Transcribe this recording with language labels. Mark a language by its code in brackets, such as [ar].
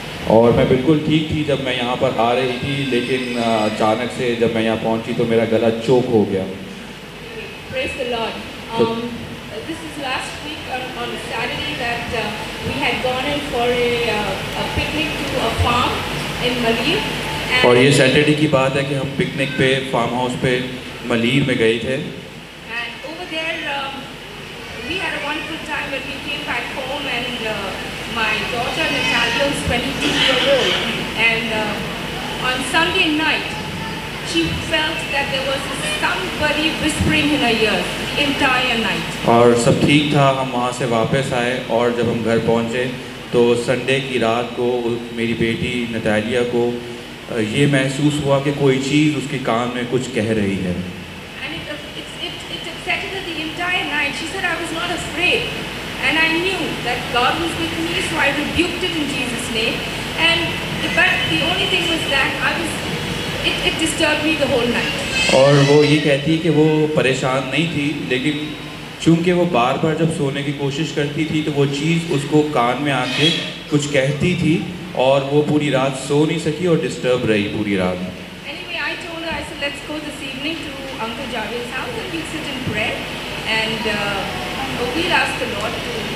[hi] और मैं बिल्कुल ठीक थी जब मैं यहाँ पर आ रही थी, लेकिन अचानक से जब मैं यहाँ पहुँची तो मेरा गला चोक हो गया। [en] Praise the Lord. This is last week on Saturday that we had gone in for a picnic to a farm in Malir. [hi] और ये सैटरडे की बात है कि हम पिकनिक पे फार्म हाउस पे मलीर में गए थे। [en] And over there we had a wonderful time when we came back home, and my daughter Natalia was 22 years old, and on Sunday night she felt that there was somebody whispering in her ears the entire night. [hi] और सब ठीक था, हम वहाँ से वापस आए और जब हम घर पहुँचे तो संडे की रात को मेरी बेटी नतालिया को ये महसूस हुआ कि कोई चीज़ उसके कान में कुछ कह रही है। [en] And it affected her the entire night. She said, I was not afraid, and I knew that God was with me, so I rebuked it in Jesus' name. But the only thing was that it disturbed me the whole night. [hi] और वो ये कहती कि वो परेशान नहीं थी, लेकिन चूंकि वो बार बार जब सोने की कोशिश करती थी तो वो चीज़ उसको कान में आके कुछ कहती थी, और वो पूरी रात सो नहीं सकी और डिस्टर्ब रही पूरी रात। [en] Anyway, I told her, I said, let's go this evening to Uncle Javed's house and we'll sit in prayer, and we'll ask the Lord to.